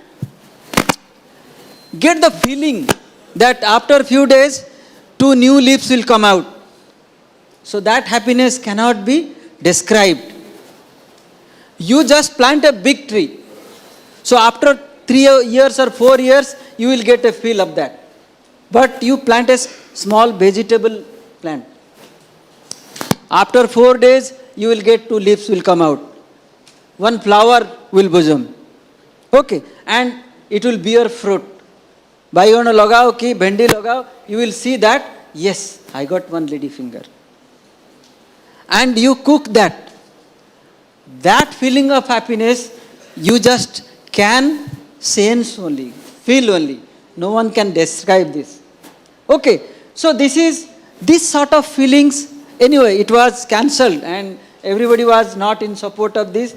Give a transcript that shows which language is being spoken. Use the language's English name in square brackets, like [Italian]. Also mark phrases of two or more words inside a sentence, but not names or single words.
[English] get the feeling that after few days 2 new leaves will come out so that happiness cannot be described you just plant a big tree so after 3 years or 4 years you will get a feel of that but you plant a small vegetable plant after 4 days you will get 2 leaves will come out one flower will blossom okay and it will bear fruit [Odia] ବାଇଗଣ ଲଗାଅ କି ଭେଣ୍ଡି ଲଗାଅ, [English] you will see that, yes, I got one lady finger. And you cook that. That feeling of happiness, you just can sense only, feel only. No one can describe this. Okay, so this sort of feelings, anyway, it was cancelled and everybody was not in support of this.